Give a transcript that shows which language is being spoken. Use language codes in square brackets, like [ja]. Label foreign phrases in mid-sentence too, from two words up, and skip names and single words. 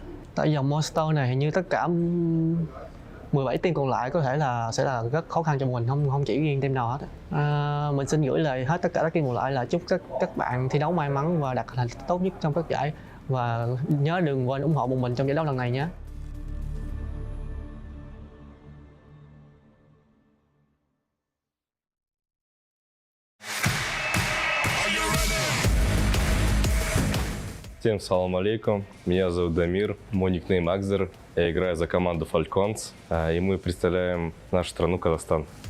[vi] Tại dòng Monster này hình như tất cả 17 team còn lại có thể là sẽ là rất khó khăn cho mình, không chỉ riêng team nào hết. Mình xin gửi lời hết tất cả các team còn lại là chúc các bạn thi đấu may mắn và đạt thành tích tốt nhất trong các giải, và nhớ đừng quên ủng hộ bọn mình trong giải đấu lần này nhé. [ru] Всем [ar] سلام عليكم, [ru] меня зовут Дамир, мой никнейм Акзер, я играю за команду Falcons, и мы представляем нашу страну Казахстан.